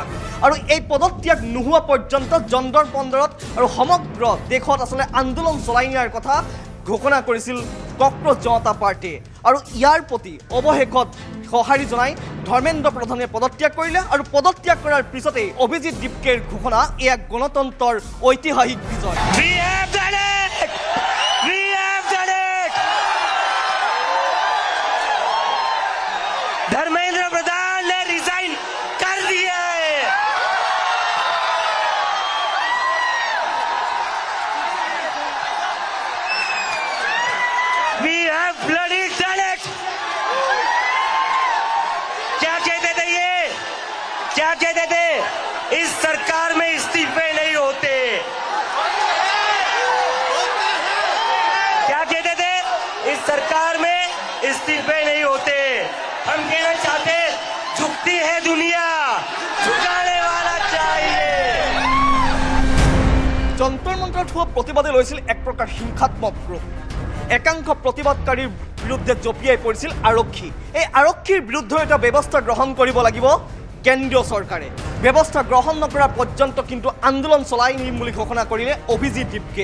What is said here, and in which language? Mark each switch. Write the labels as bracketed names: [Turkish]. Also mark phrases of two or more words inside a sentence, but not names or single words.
[Assamese] আৰু এই পদত্যাগ নোহোৱা পৰ্যন্ত যন্তৰ মন্তৰত আৰু সমগ্ৰ দেশত আচলতে আন্দোলন চলাই নিয়াৰ কথা ঘোষণা কৰিছিল কক্ৰোচ জনতা পাৰ্টিয়ে। আৰু ইয়াৰ প্ৰতি অৱশেষত সঁহাৰি জনাই ধৰ্মেন্দ্ৰ প্ৰধানে পদত্যাগ কৰিলে। আৰু পদত্যাগ কৰাৰ পিছতেই অভিজিৎ দীপকেৰ ঘোষণা, এয়া গণতন্ত্ৰৰ ঐতিহাসিক বিজয়। [Hindi] धर्मेंद्र प्रधान ने रिजाइन कर दिया है। [English] We have bloody done it. [Hindi] क्या कहते थे ये? क्या कहते थे? इस सरकार में इस्तीफे नहीं होते। क्या कहते थे? इस सरकार में इस्तीफे नहीं होते। हम कहना चाहते, झुकती है दुनिया, झुकाने वाला चाहिए। [Assamese] যন্তৰ মন্তৰত হোৱা প্ৰতিবাদে লৈছিল এক প্ৰকাৰ হিংসাত্মক ৰূপ। একাংশ প্ৰতিবাদকাৰীৰ বিৰুদ্ধে জঁপিয়াই পৰিছিল আৰক্ষী। এই আৰক্ষীৰ বিৰুদ্ধে এটা ব্যৱস্থা গ্ৰহণ কৰিব লাগিব কেন্দ্ৰীয় চৰকাৰে। ব্যৱস্থা গ্ৰহণ নকৰা পৰ্যন্ত কিন্তু আন্দোলন চলাই নিম বুলি ঘোষণা কৰিলে অভিজিৎ দীপকে।